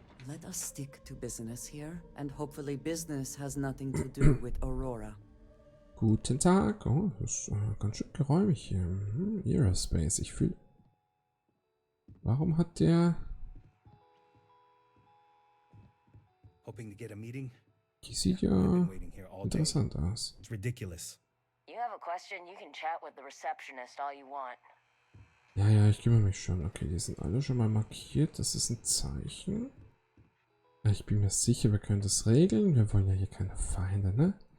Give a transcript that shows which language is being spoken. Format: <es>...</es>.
<en>Let us stick to business here, and hopefully business has nothing to do with Aurora.</en> <de>Guten Tag. Oh, das ist ganz schön geräumig hier. Aerospace. Ich fühle... Warum hat der...</de> <en>Hoping to get a meeting?</en> <de>Die sieht ja interessant aus.</de> <en>It's ridiculous. You have a question, you can chat with the receptionist all you want.</en> <de>Ja, ich kümmere mich schon. Okay, die sind alle schon mal markiert. Das ist ein Zeichen. Ich bin mir sicher, wir können das regeln. Wir wollen ja hier keine Feinde, ne?</de>